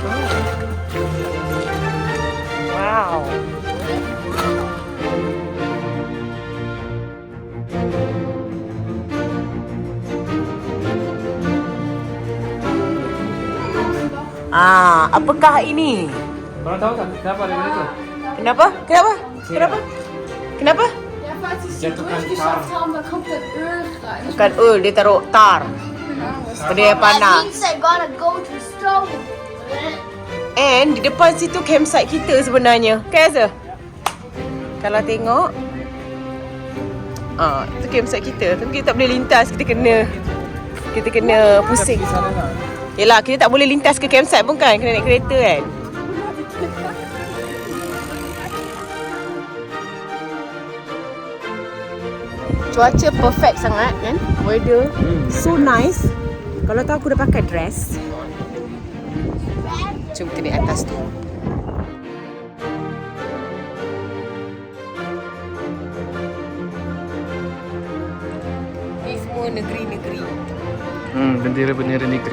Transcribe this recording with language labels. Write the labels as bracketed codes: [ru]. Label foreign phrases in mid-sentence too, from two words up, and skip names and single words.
[ms] Wow. Apakah ini? Korang tahu tak kenapa ada benda tu? Kenapa? Kenapa? Kenapa? Kenapa? [de] Ja, falls sie es [ms] Jatuhkan [de] durchgeschafft haben, da kommt das Öl rein. [ms] Bukan dia taruh tar. Dia [en] That [ms] panas. [en] means I gotta go to stove. [ms] And di depan situ campsite kita sebenarnya. Kan Azza? Kalau tengok itu campsite kita. Tapi kita tak boleh lintas, kita kena pusing. Yelah, kita tak boleh lintas ke campsite pun kan, kena naik kereta kan. Cuaca perfect sangat kan. [en] Weather so nice. [ms] Kalau tahu aku dah pakai dress. Jom kita naik atas tu. Ni semua negeri-negeri. Bendera-bendera negeri.